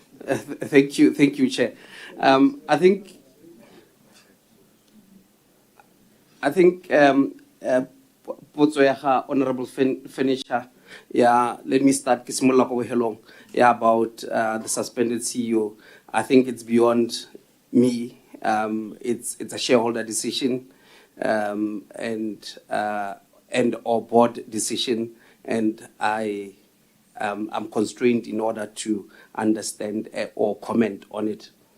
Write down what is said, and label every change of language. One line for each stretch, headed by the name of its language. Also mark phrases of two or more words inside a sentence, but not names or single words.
English: Thank you, Chair. I think
Tswana: potso ya ga
English: Honorable Furniture, yeah, let me start about the suspended CEO. I think it's beyond me. It's a shareholder decision and or board decision, and I'm constrained in order to understand or comment on it.